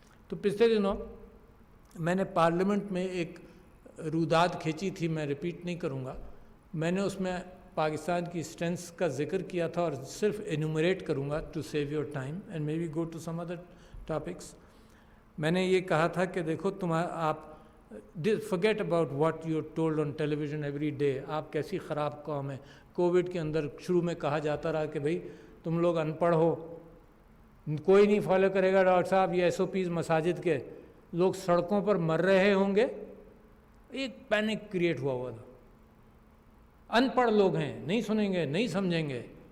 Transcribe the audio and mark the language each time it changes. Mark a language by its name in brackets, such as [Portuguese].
[Urdu] تو پچھلے دنوں میں نے پارلیمنٹ میں ایک روداد کھینچی تھی، میں ریپیٹ نہیں کروں گا. میں نے اس میں پاکستان کی اسٹرینتھس کا ذکر کیا تھا اور صرف انومریٹ کروں گا [English] To save your time and maybe go to some other topics. [Urdu] میں نے یہ کہا تھا کہ دیکھو آپ [English] forget about what you're told on television every day. [Urdu] آپ کیسی خراب قوم ہے. کووڈ کے اندر شروع میں کہا جاتا رہا کہ بھئی تم لوگ ان پڑھ ہو، کوئی نہیں فالو کرے گا ڈاکٹر صاحب یہ SOPs مساجد کے، لوگ سڑکوں پر مر رہے ہوں گے. ایک پینک کریٹ ہوا تھا. ان پڑھ لوگ ہیں، نہیں سنیں گے، نہیں سمجھیں گے.